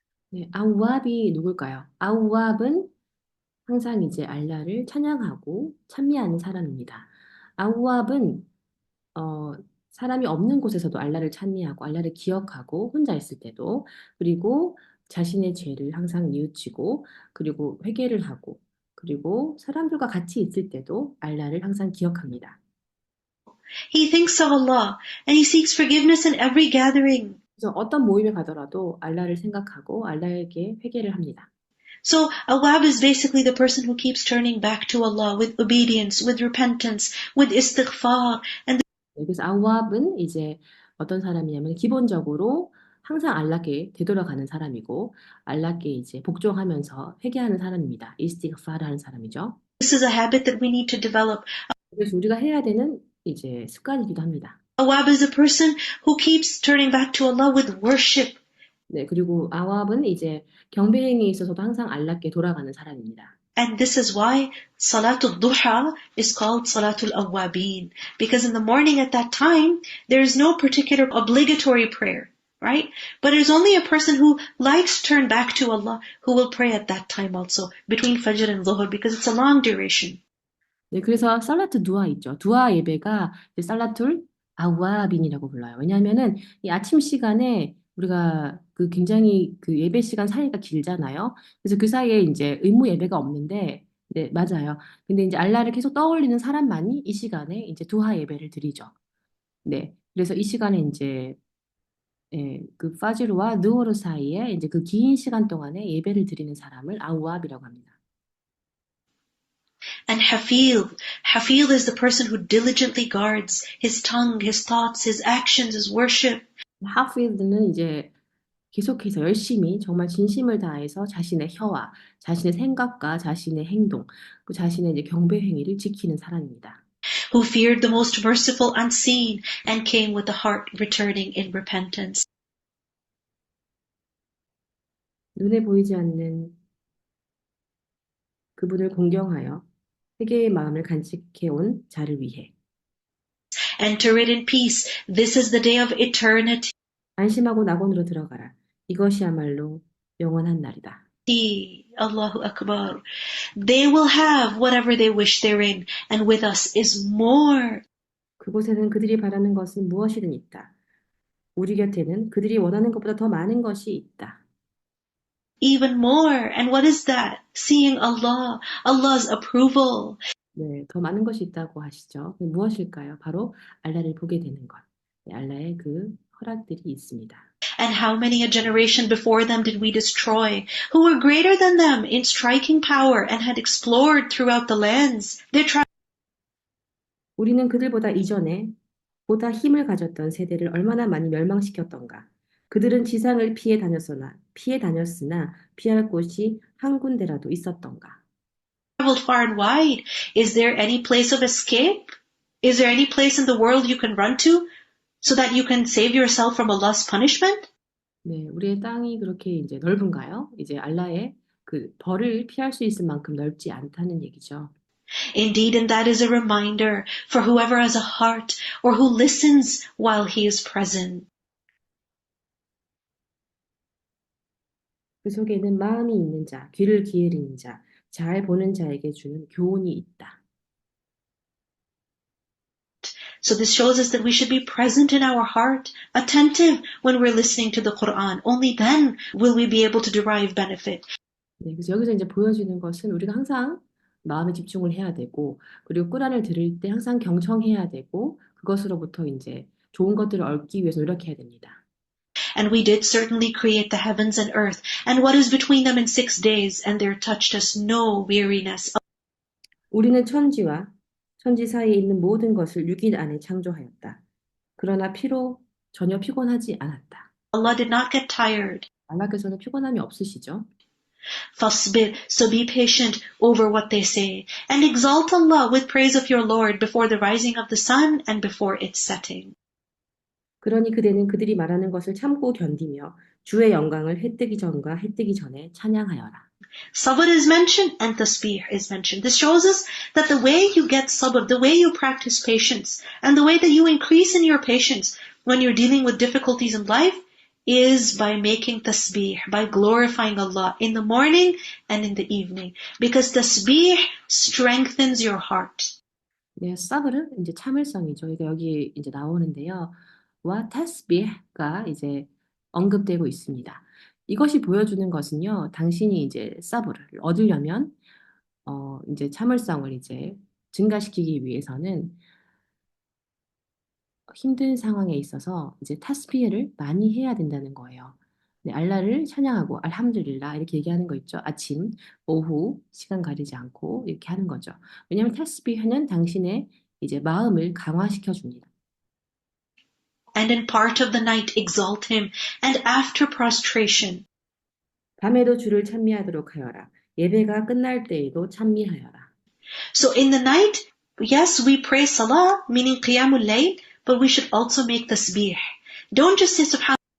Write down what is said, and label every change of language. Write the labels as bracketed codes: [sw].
[ko] 네, 아우압이 누굴까요? 아우압은 항상 이제 알라를 찬양하고 찬미하는 사람입니다. 아우압은 사람이 없는 곳에서도 알라를 찬미하고 알라를 기억하고 혼자 있을 때도 그리고 자신의 죄를 항상 뉘우치고 그리고 회개를 하고 그리고 사람들과 같이 있을 때도 알라를 항상 기억합니다. [en] He thinks of Allah and he seeks forgiveness in every gathering. [ko] 그래서 어떤 모임에 가더라도 알라를 생각하고 알라에게 회개를 합니다. [en] So awwab is basically the person who keeps turning back to Allah with obedience, with repentance, with istighfar. And [ko] 그래서 아우압은 이제 어떤 사람이냐면 기본적으로 항상 알라께 되돌아가는 사람이고 알라께 이제 복종하면서 회개하는 사람입니다. 이스티그파르 하는 사람이죠. [en] This is a habit that we need to develop. [ko] 그래서 우리가 해야 되는 이제 습관이기도 합니다. [en] Awab is a person who keeps turning back to Allah with worship. [ko] 네, 그리고 아왑은 이제 경배행위에 있어서도 항상 알라께 돌아가는 사람입니다. [en] And this is why Salatul Duha is called Salatul Awwabin. Because in the morning at that time, there is no particular obligatory prayer, right? But there's only a person who likes to turn back to Allah who will pray at that time also, between Fajr and Dhuhr, because it's a long duration. [ko] 네, 그래서 살라트 두아 있죠. 두아 예배가 이제 살라툴 아와빈이라고 불러요. 왜냐하면은 이 아침 시간에 우리가 그 굉장히 그 예배 시간 사이가 길잖아요. 그래서 그 사이에 이제 의무 예배가 없는데, 네, 맞아요. 근데 이제 알라를 계속 떠올리는 사람만이 이 시간에 이제 두하 예배를 드리죠. 네, 그래서 이 시간에 이제 예, 그 파지르와 느오르 사이에 이제 그 긴 시간 동안에 예배를 드리는 사람을 아우압이라고 합니다. [en] And Hafil is the person who diligently guards his tongue, his thoughts, his actions, his worship. [ko] 하필드는 이제 계속해서 열심히 정말 진심을 다해서 자신의 혀와 자신의 생각과 자신의 행동, 그 자신의 이제 경배 행위를 지키는 사람입니다. [en] Who feared the most merciful unseen and came with the heart returning in repentance. [ko] 눈에 보이지 않는 그분을 공경하여 회개의 마음을 간직해 온 자를 위해 [en] Enter it in peace. This is the day of eternity. [ko] 안심하고 낙원으로 들어가라. 이것이야말로 영원한 날이다. [ar] Allahu Akbar. [en] They will have whatever they wish therein, and with us is more. [ko] 그곳에는 그들이 바라는 것은 무엇이든 있다. 우리 곁에는 그들이 원하는 것보다 더 많은 것이 있다. [en] Even more. And what is that? Seeing Allah, Allah's approval. [ko] 네, 더 많은 것이 있다고 하시죠. 무엇일까요? 바로 알라를 보게 되는 것. 네, 알라의 그 허락들이 있습니다. [en] And how many a generation before them did we destroy, who were greater than them in striking power and had explored throughout the lands. [ko] 우리는 그들보다 이전에 보다 힘을 가졌던 세대를 얼마나 많이 멸망시켰던가. 그들은 지상을 피해 다녔으나 피할 곳이 한 군데라도 있었던가. [en] Traveled far and wide. Is there any place of escape? Is there any place in the world you can run to so that you can save yourself from Allah's punishment? [ko] 네, 우리의 땅이 그렇게 이제 넓은가요? 이제 알라의 그 벌을 피할 수 있을 만큼 넓지 않다는 얘기죠. [en] Indeed, and that is a reminder for whoever has a heart or who listens while he is present. [ko] 그 속에는 마음이 있는 자, 귀를 기울이는 자, 잘 보는 자에게 주는 교훈이 있다. [en] So this shows us that we should be present in our heart, attentive when we're listening to the Quran. Only then will we be able to derive benefit. [ko] 네, 그래서 여기서 이제 보여주는 것은 우리가 항상 마음에 집중을 해야 되고, 그리고 꾸란을 들을 때 항상 경청해야 되고, 그것으로부터 이제 좋은 것들을 얻기 위해서 노력해야 됩니다. [en] And we did certainly create the heavens and earth, and what is between them in 6 days, and there touched us no weariness. [ko] 우리는 천지와 천지 사이에 있는 모든 것을 6일 안에 창조하였다. 그러나 전혀 피곤하지 않았다. [en] Allah did not get tired. [ko] 알라께서는 피곤함이 없으시죠? [en] Fasbir, so be patient over what they say, and exalt Allah with praise of your Lord before the rising of the sun and before its setting. [ko] 그러니 그대는 그들이 말하는 것을 참고 견디며 주의 영광을 해 뜨기 전과 해 뜨기 전에 찬양하여라. [en] Sabr is mentioned and tasbih is mentioned. This shows us that the way you get sabr, the way you practice patience, and the way that you increase in your patience when you're dealing with difficulties in life is by making tasbih, by glorifying Allah in the morning and in the evening. Because tasbih strengthens your heart. [ko] 네, 사브르 이제 참을성이죠. 이게 여기 이제 나오는데요. 와 타스비가 이제 언급되고 있습니다. 이것이 보여주는 것은요. 당신이 이제 사브르를 얻으려면 이제 참을성을 이제 증가시키기 위해서는 힘든 상황에 있어서 이제 타스비를 많이 해야 된다는 거예요. 네, 알라를 찬양하고 알함두릴라 이렇게 얘기하는 거 있죠. 아침, 오후 시간 가리지 않고 이렇게 하는 거죠. 왜냐하면 타스비는 당신의 이제 마음을 강화시켜 줍니다. [en] and in part of the night exalt him, and after prostration. [ko] 밤에도 주를 찬미하도록 하여라. 예배가 끝날 때에도 찬미하여라. [en] So in the night, yes, we pray salah, meaning qiyamul layl, but we should also make tasbih. Don't just say subhanallah.